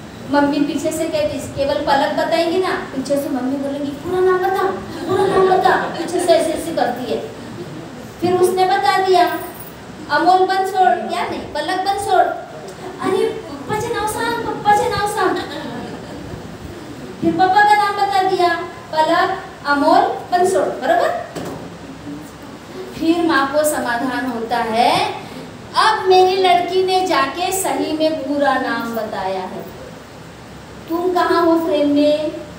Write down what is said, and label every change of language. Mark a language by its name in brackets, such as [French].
[Hindi] Mummy पीछे से कहती केवल पलक बताएंगी ना, पीछे से मम्मी बोलेंगी पूरा नाम बता, पूरा नाम बता। पीछे से ऐसे करती है। फिर उसने बता दिया अमोल बंसोड़, क्या नहीं पलक बंसोड़। [Marathi] अरे पप्पाचे नाव सांग, पप्पाचे नाव सांग। [Hindi] फिर पापा का नाम बता दिया पलक अमोल बंसोड़, बरोबर। फिर माँ को समाधान होता है, अब मेरी लड़की ने जाके सही में पूरा नाम बताया है। तुम कहाँ हो फ्रेम में?